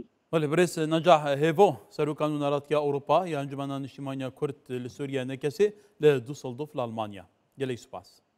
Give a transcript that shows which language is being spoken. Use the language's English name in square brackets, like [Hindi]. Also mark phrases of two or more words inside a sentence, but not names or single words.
[Kurdish] ولی برس نجاح هیو سروکان وناراتیا أوروبا یا انجمن نشتیمانیا کرد لسوریا نکسی لدوسلدورف لألمانیا. گلی سپاس.